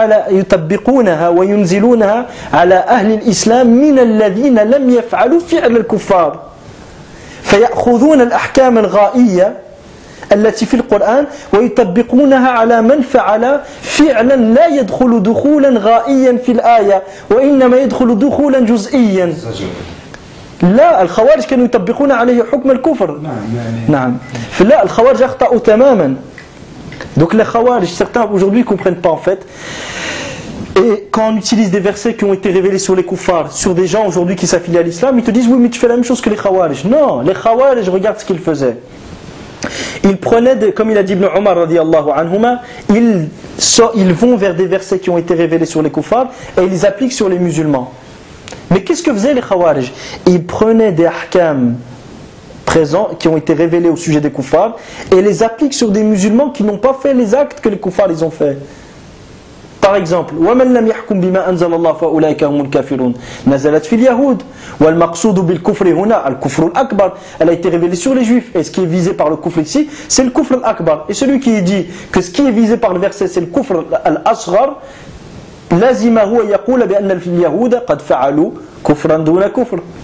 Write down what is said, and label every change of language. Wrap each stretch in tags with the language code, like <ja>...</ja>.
<ar>يطبقونها وينزلونها على أهل الإسلام من الذين لم يفعلوا فعل الكفار فيأخذون الأحكام الغائية التي في القرآن ويطبقونها على من فعل فعلا لا يدخل دخولا غائيا في الآية وإنما يدخل دخولا جزئيا. لا الخوارج كانوا يطبقون عليه حكم الكفر. نعم فلا الخوارج أخطأوا تماما. دوك الخوارج</ar> <fr>certains aujourd'hui comprennent pas en fait. Et quand on utilise des versets qui ont été révélés sur les koufars, sur des gens aujourd'hui qui s'affilient à l'islam, ils te disent oui mais tu fais la même chose que les khawarij. Non, les khawarij regarde ce qu'ils faisaient. Ils prenaient, comme il a dit Ibn Omar radiallahu anhuma, ils vont vers des versets qui ont été révélés sur les koufars et ils les appliquent sur les musulmans. Mais qu'est-ce que faisaient les khawarij? Ils prenaient des ahkam présents qui ont été révélés au sujet des koufars et les appliquent sur des musulmans qui n'ont pas fait les actes que les koufars ils ont fait. Par exemple,</fr> <ar>وَمَنْ لَمْ يَحْكُمْ بِمَا أَنْزَلَ اللَّهُ فَأُولَئِكَ هُمُ الْكَافِرُونَ نَزَلَتْ فِي الْيَهُودِ وَالْمَقْصُودُ بِالْكُفْرِ هُنَا الْكُفْرُ الْأَكْبَرُ.</ar> <fr>Elle a été révélée sur les juifs. Et ce qui est visé par le kufr ici, c'est le kufr al-akbar. Et celui qui dit que ce qui est visé par le verset, c'est le kufr al-asghar,</fr> <ar>لَزِمَهُ وَيَقُولَ بِأَنَّ الْيَهُودَ قَدْ فَعَلُوا كُفْرًا دُونَ كُفْرٍ.</ar>